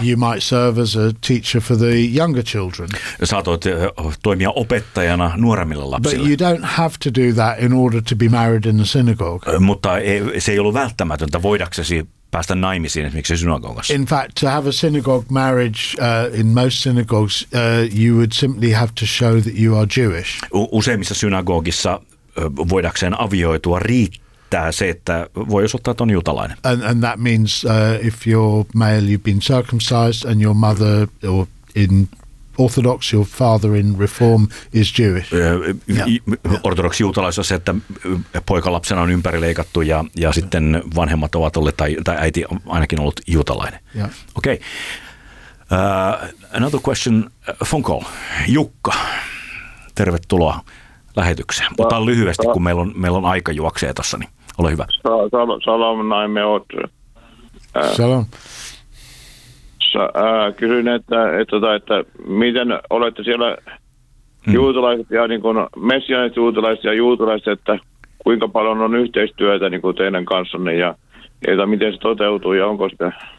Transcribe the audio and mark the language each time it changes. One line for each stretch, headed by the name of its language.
English: You might serve as a teacher for the younger children.
Finnish: Saatoit toimia opettajana nuoremmille lapsille.
English: But you don't have to do that in order to be married in the synagogue.
Finnish: Mutta se ei ollut välttämätöntä voidaksesi päästä naimisiin esimerkiksi synagogassa.
English: In fact, to have a synagogue marriage in most synagogues, you would simply have to show that you are Jewish.
Finnish: Useimmissa synagogissa voidakseen avioitua riittää se, että voi osoittaa, että on juutalainen.
English: And that means if you're male, you've been circumcised and your mother or in Orthodox, your father in Reform is Jewish.
Finnish: Ortodoksi-juutalaisuus on se, että poikalapsena on ympärileikattu ja sitten vanhemmat ovat olleet, tai äiti on ainakin ollut juutalainen.
English: Yeah.
Finnish: Okei.
English: Another question, phone call.
Finnish: Jukka, tervetuloa lähetykseen. Mutta lyhyesti, kun meillä on aika juoksee tuossa, niin ole hyvä. Salam, näin me oot. Salam. Kysyin, että miten olette siellä juutalaiset ja niin kuin messiaaniset juutalaiset ja juutalaiset, että kuinka paljon on yhteistyötä niin kuin teidän kanssanne ja että miten se toteutuu ja onko sitä.